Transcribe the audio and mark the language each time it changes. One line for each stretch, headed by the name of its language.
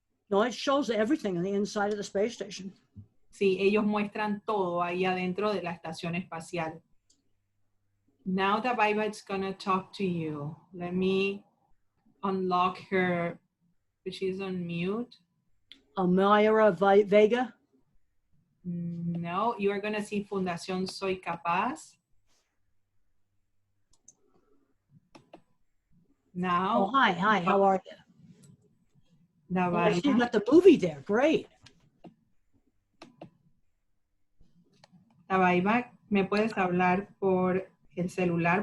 English: No, it shows everything on the inside of the space station.
Spanish: Sí, ellos muestran todo ahí adentro de la estación espacial.
English: Now the Viva is gonna talk to you. Let me unlock her. She's on mute. Mayra Vega. No, you are gonna see Fundación Soy Capaz. Now. Oh, hi, how are you? Oh, you got the movie there, great.
Spanish: Tabaiba, ¿me puedes hablar por el celular?